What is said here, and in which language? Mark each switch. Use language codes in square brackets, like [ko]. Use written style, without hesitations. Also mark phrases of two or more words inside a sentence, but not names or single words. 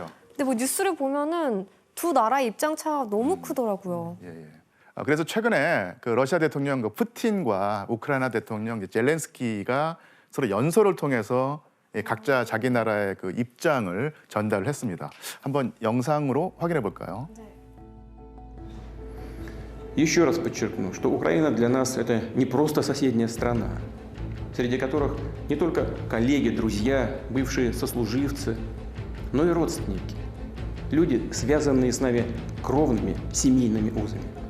[ko] 근데 뭐 뉴스를 보면은 두 나라의 입장 차가 너무 크더라고요. 예. 그래서 최근에 러시아 대통령 푸틴과 우크라이나 대통령 젤렌스키가 서로 연설을 통해서 각자 자기 나라의 입장을 전달을 했습니다. 한번 영상으로 확인해 볼까요? [ru] Еще раз подчеркну, что Украина для нас это не просто соседняя страна, среди которых не только коллеги, друзья, бывшие сослуживцы, но и родственники, люди, связанные с нами кровными семейными узами.